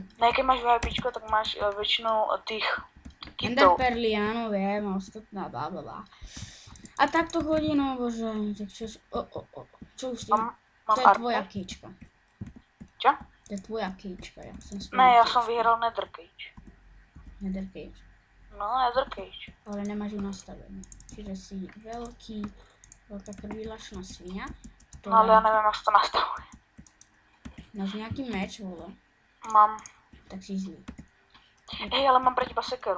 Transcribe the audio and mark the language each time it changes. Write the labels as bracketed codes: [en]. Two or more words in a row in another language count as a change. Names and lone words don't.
[sk] Ne, keď máš VIPčko, tak máš väčšinou tých Ender kitov. perly, áno, viem, ostatná, blablabla. A tak to chodí, no bože. Tak čo už ty? Mám To je tvoja arcade. kýčka. Čo? To je tvoja kýčka, ja som svoju [cs] Ne, já [sk] kýčku. [cs] jsem vyhrál Nether Cage. Nether cage. No, Nether Cage. [sk] Ale nemáš ju nastavenú. Čiže si veľká krvilačná svinia, [cs] No, ale já [sk] ktorá [cs] nevím, jak se to nastavuje. [sk] máš nejaký meč, vole, [cs] Mám. [sk] tak si zlý. [cs] Hej, ale mám pro teba sekeru.